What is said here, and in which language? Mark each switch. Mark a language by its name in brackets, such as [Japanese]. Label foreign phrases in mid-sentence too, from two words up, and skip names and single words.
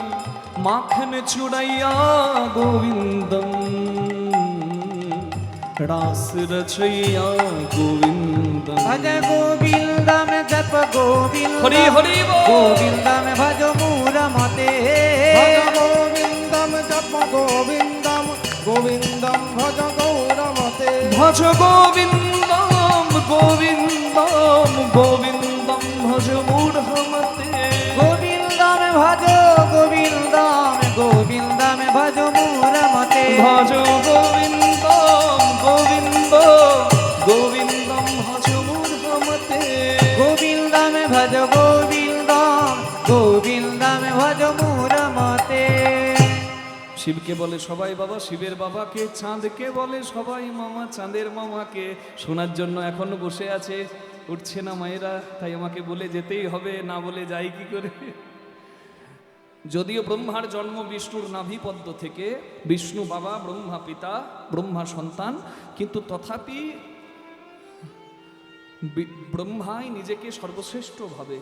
[Bangla] মাখন চুড়াইয়া গোবিন্দম রাস রচইয়া গোবিন্দম। [Sanskrit] ভজ গোবিন্দম জপ গোবিন্দম [Bangla] হরি হরি বল। [Sanskrit] গোবিন্দম ভজ মূঢ়মতে। ভজ গোবিন্দম জপ গোবিন্দম গোবিন্দম ভজ গৌরমতে। ভজ গোবিন্দম গোবিন্দম গোবিন্দম ভজ মূঢ়মতে। গোবিন্দম ভজ গোবিন্দম গোবিন্দম ভজ মূঢ়মতে। ভজ গোবিন্দম গোবিন্দ গোবিন্দম ভজ মূঢ়মতে। গোবিন্দম ভজ গোবিন্দম গোবিন্দম ভজ মূঢ়মতে। [Bangla] শিবকে বলে সবাই বাবা, শিবের বাবাকে। চাঁদকে বলে সবাই মামা, চাঁদের মামাকে। শোনার জন্য এখনো বসে আছে, উঠছে না মায়েরা, তাই আমাকে বলে যেতেই হবে, না বলে যাই কি করে। যদিও ব্রহ্মার জন্ম বিষ্ণুর নাভিপদ্ম থেকে, বিষ্ণু বাবা, ব্রহ্মা পিতা, ব্রহ্মা সন্তান, কিন্তু তথাপি ব্রহ্মাই নিজেকে সর্বশ্রেষ্ঠ ভাবে।